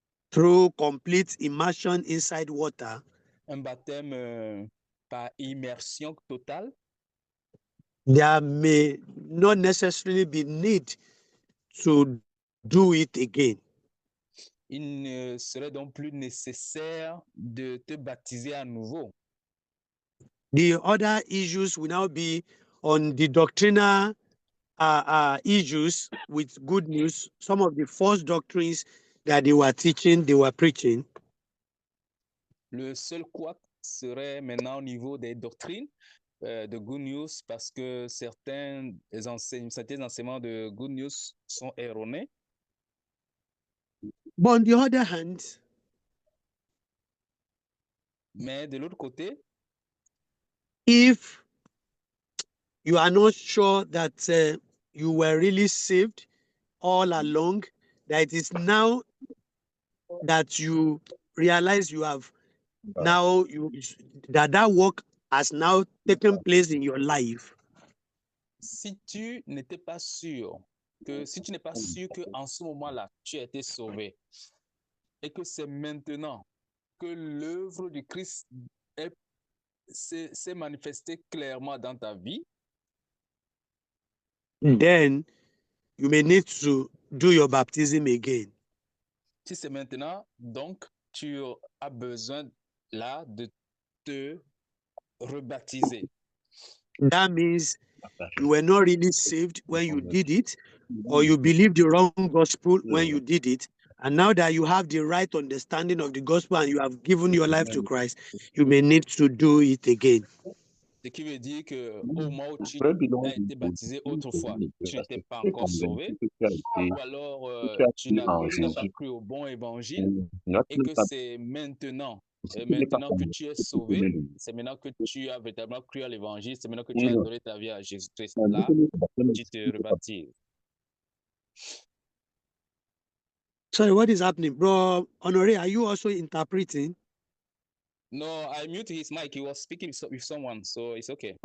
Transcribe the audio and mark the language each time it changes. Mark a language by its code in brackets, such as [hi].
[en] through complete immersion inside water, [fr] un baptême par immersion totale, [en] there may not necessarily be need to do it again. [fr] il ne serait donc plus nécessaire de te baptiser à nouveau. [en] The other issues will now be on the doctrinal issues with Good News, some of the false doctrines that they were teaching, they were preaching. [fr] Le seul quoi serait maintenant au niveau des doctrines de Good News parce que certains enseignements de Good News sont erronés. [en] But on the other hand, [fr] mais de l'autre côté, [en] if you are not sure that you were really saved all along, that it is now that you realize you have now that work has now taken place in your life. [fr] Si tu n'étais pas sûr si tu n'es pas sûr que en ce moment-là tu as été sauvé et que c'est maintenant que l'œuvre du Christ s'est manifestée clairement dans ta vie, [en] then you may need to do your baptism again. [fr] Si c'est maintenant, donc tu as besoin là de te rebaptiser. [en] That means you were not really saved when you did it, or you believed the wrong gospel when you did it. And now that you have the right understanding of the gospel and you have given your life to Christ, you may need to do it again. [fr] Ce qui veut dire qu'au moment où tu as été baptisé autrefois, tu n'étais pas encore sauvé, ou alors tu n'as pas cru au bon évangile, et que c'est maintenant que tu es sauvé, c'est maintenant que tu as véritablement cru à l'évangile, c'est maintenant que tu as donné ta vie à Jésus-Christ. Là, tu te rebaptises. [en] Sorry, what is happening? Bro, Honoré, are you also interpreting? No, I muted his mic. He was speaking with someone, so it's okay.